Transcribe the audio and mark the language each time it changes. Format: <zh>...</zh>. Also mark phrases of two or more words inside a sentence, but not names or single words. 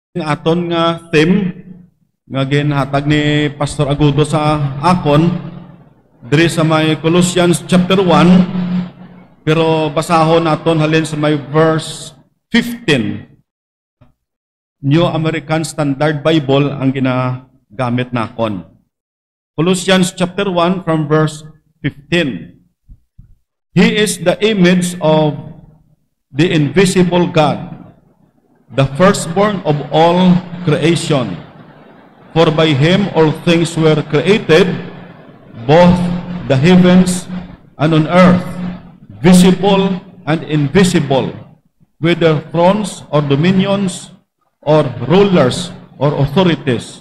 <hil>Aton nga theme nga ginhatag ni Pastor Agudo sa akon diri sa may Colossians chapter 1, pero basahon naton halin sa may verse 15. New American Standard Bible ang ginagamit nakon.</hil> <en>Colossians chapter 1 from verse 15. He is the image of the invisible God, the firstborn of all creation. For by him all things were created, both the heavens and on earth, visible and invisible, whether thrones or dominions or rulers or authorities.</en>